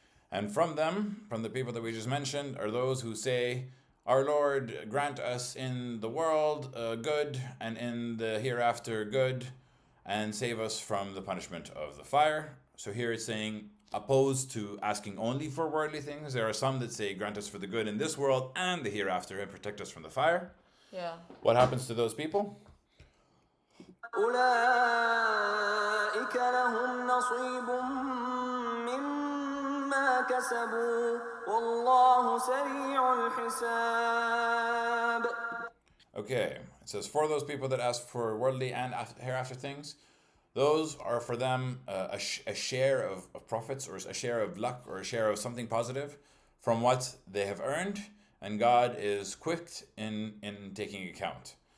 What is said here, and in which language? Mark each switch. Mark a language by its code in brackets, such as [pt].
[en] And from the people that we just mentioned, are those who say, Our Lord, grant us in the world good, and in the hereafter good, and save us from the punishment of the fire. So here it's saying, opposed to asking only for worldly things, there are some that say, grant us for the good in this world and the hereafter, and protect us from the fire. Yeah. What happens to those people? [ar] أولئك لهم نصيب مما كسبوا والله سريع الحساب. [en] Okay, it says, for those people that ask for worldly and hereafter things, those are for them a share of profits, or a share of luck, or a share of something positive from what they have earned, and God is quick in taking account.